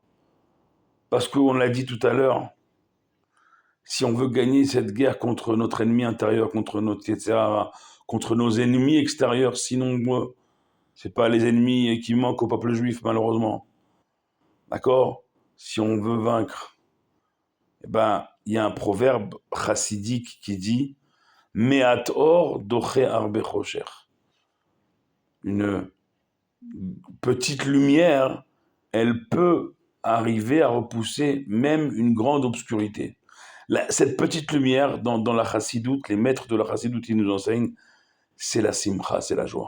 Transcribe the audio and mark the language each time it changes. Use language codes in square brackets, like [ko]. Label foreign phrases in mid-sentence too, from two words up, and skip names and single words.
[fr] Parce qu'on l'a dit tout à l'heure, si on veut gagner cette guerre contre notre ennemi intérieur, contre notre etc., contre nos ennemis extérieurs, sinon c'est pas les ennemis qui manquent au peuple juif, malheureusement. D'accord? Si on veut vaincre, eh ben, il y a un proverbe chassidique qui dit [he] מעט אור דוחה הרבה חושך. [fr] Une petite lumière, elle peut arriver à repousser même une grande obscurité. Cette petite lumière, dans la chassidoute, les maîtres de la chassidoute, ils nous enseignent, c'est la simcha, c'est la joie.